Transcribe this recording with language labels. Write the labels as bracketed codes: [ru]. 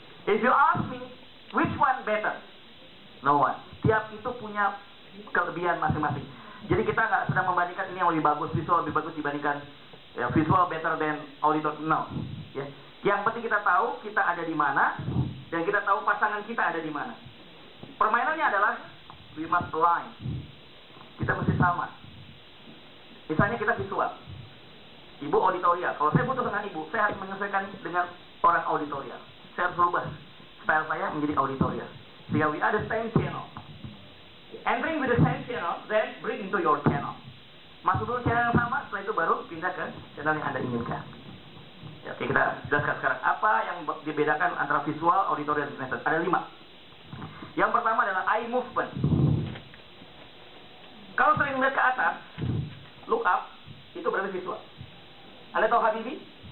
[en] If you ask me, which one better? No one. [id] Tiap itu punya kelebihan masing-masing. Jadi kita nggak sedang membandingkan ini yang lebih bagus, visual lebih bagus dibandingkan ya, [en] visual better than auditor. No. [id] Ya. Yang penting kita tahu kita ada di mana dan kita tahu pasangan kita ada di mana. Permainannya adalah [en] we must align. [id] Kita mesti sama. Misalnya kita visual, ibu auditorial. Kalau saya butuh dengan ibu, saya harus menyesuaikan dengan orang auditorial. Saya harus berubah style saya menjadi auditorial. Sehingga [en] we are the same channel. Entering with the same channel, then bring into your channel. [id] Masuk dulu channel yang sama, setelah itu baru pindah ke channel yang Anda inginkan. Ya, oke, kita jelaskan sekarang apa yang dibedakan antara visual, auditorial, dan kinesthetic. Ada 5. Yang pertama adalah eye movement. Kalau sering melihat ke atas, [en] look up, [id] itu berarti visual. Anda tahu Habibie?